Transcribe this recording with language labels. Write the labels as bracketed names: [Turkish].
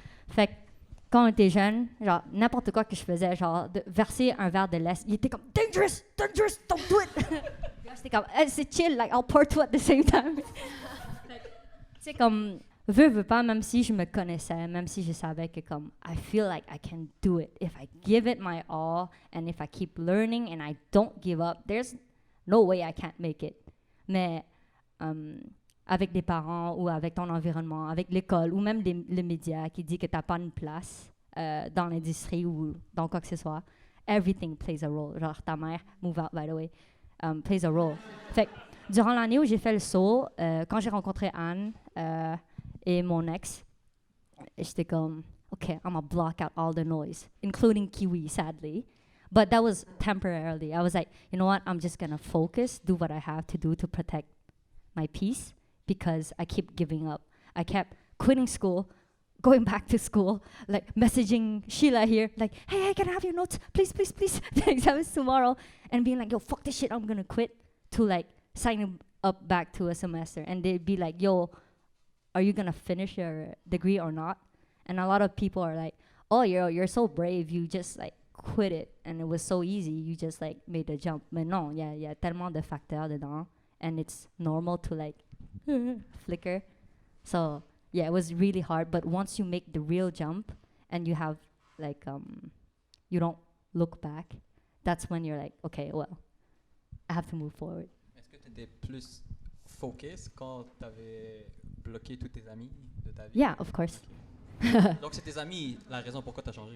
[French] Fait que quand on était jeune, genre, n'importe quoi que je faisais, genre, de verser un verre de lait, il était comme [English] dangerous, don't do it. [French] C'était comme, c'est chill, like, [English] I'll pour two at the same time. [French] C'est comme, veux pas, même si je me connaissais, même si je savais que comme, [English] I feel like I can do it. If I give it my all, and if I keep learning and I don't give up, there's no way I can't make it. [French] Mais avec des parents ou avec ton environnement, avec l'école ou même les médias qui disent que tu n'as pas une place dans l'industrie ou dans quoi que ce soit, [English] everything plays a role. [French] Genre ta mère, [English] move out by the way, plays a role. [French] Fait que, durant l'année où j'ai fait le saut, quand j'ai rencontré Anne et mon ex, j'étais comme, OK, [English] I'm gonna block out all the noise, including Kiwi, sadly. But that was temporarily. I was like, you know what? I'm just gonna focus, do what I have to do to protect my peace because I keep giving up. I kept quitting school, going back to school, like messaging Sheila here, like, hey, can I have your notes? Please, please, please. The exam is tomorrow. And being like, yo, fuck this shit, I'm gonna quit, to like signing up back to a semester. And they'd be like, yo, are you gonna finish your degree or not? And a lot of people are like, oh, you're so brave, you just like quit it. And it was so easy, you just like made the jump. [French] Mais non, y a tellement de facteurs dedans. [English] And it's normal to like flicker. So yeah, it was really hard. But once you make the real jump and you have like, you don't look back, that's when you're like, okay, well, I have to move forward. [French] Est-ce que tu étais plus focus quand tu avais bloqué tous tes amis de ta vie? [English] Yeah, of course. Okay. [French] Donc, c'est tes amis, la raison pourquoi tu as changé.